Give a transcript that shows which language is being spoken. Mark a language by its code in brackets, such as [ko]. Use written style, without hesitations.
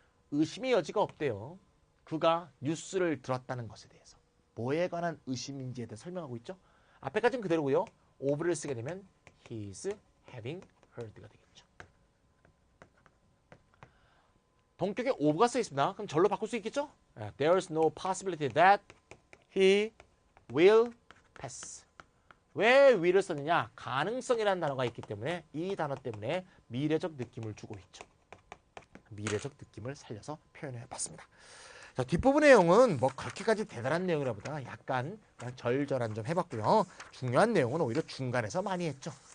[ko] 의심의 여지가 없대요. 그가 뉴스를 들었다는 것에 대해서. 뭐에 관한 의심인지에 대해 설명하고 있죠. 앞에까지는 그대로고요. of를 쓰게 되면 [en] he's having heard [ko] 가 되겠죠. 동격에 of가 쓰여 있습니다. 그럼 절로 바꿀 수 있겠죠? [en] There's no possibility that he will pass. [ko] 왜 will을 썼느냐? 가능성이라는 단어가 있기 때문에 이 단어 때문에 미래적 느낌을 주고 있죠. 미래적 느낌을 살려서 표현해 봤습니다. 자, 뒷부분의 내용은 뭐 그렇게까지 대단한 내용이라보다 약간 그냥 절절한 점 해봤고요. 중요한 내용은 오히려 중간에서 많이 했죠.